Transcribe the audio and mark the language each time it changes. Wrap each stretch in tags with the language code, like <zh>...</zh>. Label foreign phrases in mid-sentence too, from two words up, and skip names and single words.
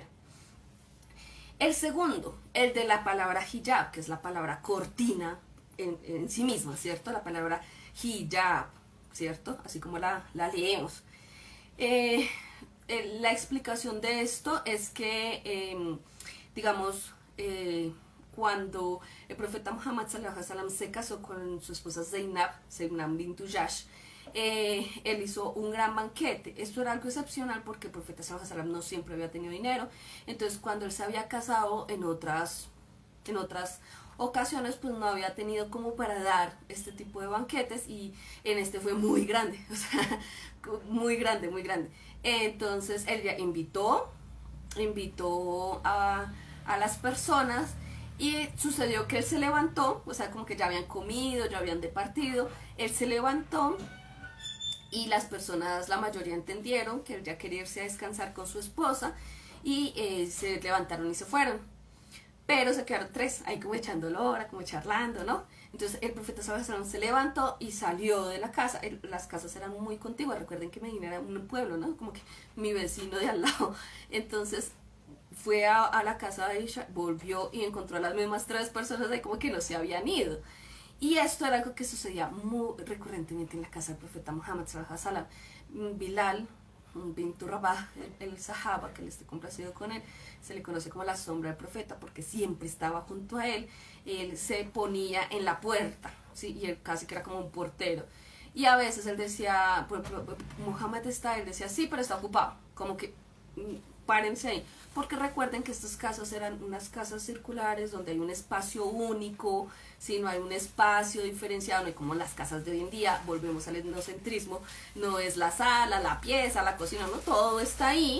<es>El segundo, el de la palabra hijab, que es la palabra cortina en sí misma, ¿cierto? La palabra hijab, ¿cierto? Así como la leemos. La explicación de esto es que, digamos, cuando el profeta Muhammad</es> <ar>صلى الله عليه وسلم</ar> <es>se casó con su esposa Zainab bint Jash, él hizo un gran banquete. Esto era algo excepcional porque el profeta</es> <ar>صلى الله عليه وسلم</ar> <es>no siempre había tenido dinero. Entonces, cuando él se había casado en otras ocasiones, pues no había tenido como para dar este tipo de banquetes, y en este fue muy grande, o sea, muy grande, muy grande. Entonces, él ya invitó a las personas, y sucedió que él se levantó, o sea, como que ya habían comido, ya habían departido, él se levantó y las personas, la mayoría entendieron que él ya quería irse a descansar con su esposa, y se levantaron y se fueron. Pero se quedaron tres, ahí como echando hora, como charlando, ¿no? Entonces el profeta</es> <ar>صلى الله عليه وسلم</ar> <es>se levantó y salió de la casa. Las casas eran muy contiguas, recuerden que Medina era un pueblo, ¿no? Como que mi vecino de al lado. Entonces fue a la casa de Aisha, volvió y encontró a las mismas tres personas ahí como que no se habían ido. Y esto era algo que sucedía muy recurrentemente en la casa del profeta Muhammad</es> <ar>صلى الله عليه وسلم.</ar> <es>Bilal Bintu Rabah, el sahaba, que le esté complacido con él, se le conoce como la sombra del profeta porque siempre estaba junto a él. Él se ponía en la puerta, ¿sí? Y él casi que era como un portero. Y a veces él decía, por ejemplo, Muhammad está, él decía, sí, pero está ocupado, como que párense ahí, porque recuerden que estas casas eran unas casas circulares donde hay un espacio único, si no hay un espacio diferenciado, no hay como las casas de hoy en día, volvemos al etnocentrismo, no es la sala, la pieza, la cocina, no, todo está ahí.</es>